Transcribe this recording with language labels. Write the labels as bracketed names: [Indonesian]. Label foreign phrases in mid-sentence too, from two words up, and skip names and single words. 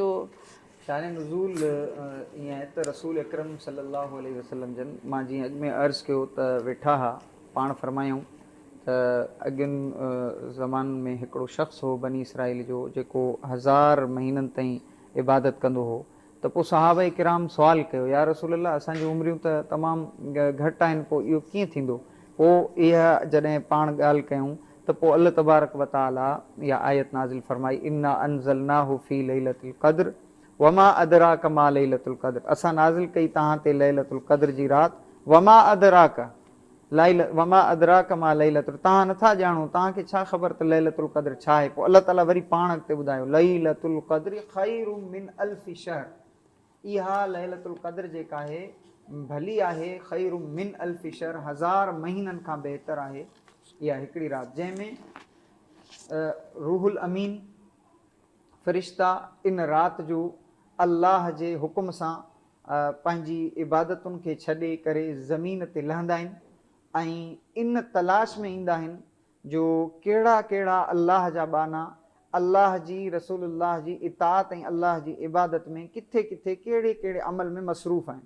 [Sindhi] शान नुज़ूल ईअं आहे त रसूल अकरम [Arabic] صلى الله عليه وسلم [Sindhi] जन मां जीअं अॻु में अर्ज़ु कयो त वेठा हा पाण फरमायूं त अॻियुनि ज़माननि में हिकिड़ो शख़्स हो बनी इसराइल जो जेको 1000 महीननि ताईं इबादत कंदो हो। त पोइ सहाबा किराम सुवाल कयो, [Arabic] يا رسول الله [Sindhi] असांजी उमिरियूं त तमामु घटि आहिनि, पोइ इहो कीअं थींदो? पोइ इहा जॾहिं पाण ॻाल्हि कयूं त पोइ [Arabic] الله تبارك وتعالى [Sindhi] इहा आयत नाज़िल फरमाई, [Arabic] إنا أنزلناه في ليلة القدر وما أدراك ما ليلة القدر. [Sindhi] असां नाज़िल कई तव्हां ते [Arabic] ليلة القدر [Sindhi] जी राति, [Arabic] وما أدراك ما ليلة, [Sindhi] तव्हां नथा ॼाणो, तव्हांखे छा ख़बर त [Arabic] ليلة القدر [Sindhi] छा आहे? पोइ अल्लाह ताला वरी पाण अॻिते ॿुधायो, [Arabic] ليلة القدر خير من ألف شهر, [Sindhi] इहा [Arabic] ليلة القدر [Sindhi] जेका आहे भली आहे, [Arabic] خير من ألف شهر, [Sindhi] 1000 महीननि खां बहितर आहे इहा हिकिड़ी राति, जंहिंमें [Arabic] روح الأمين [Sindhi] फ़रिश्ता इन राति जो अल्लाह जे हुकुम सां पंहिंजी इबादतुनि खे छॾे करे ज़मीन ते लहंदा आहिनि ऐं इन तलाश में ईंदा आहिनि जो कहिड़ा कहिड़ा अल्लाह जा बाना अल्लाह जी रसूलुल्लाह जी इताअत ऐं अल्लाह जी इबादत में किथे किथे कहिड़े कहिड़े अमल में मसरूफ़ आहिनि।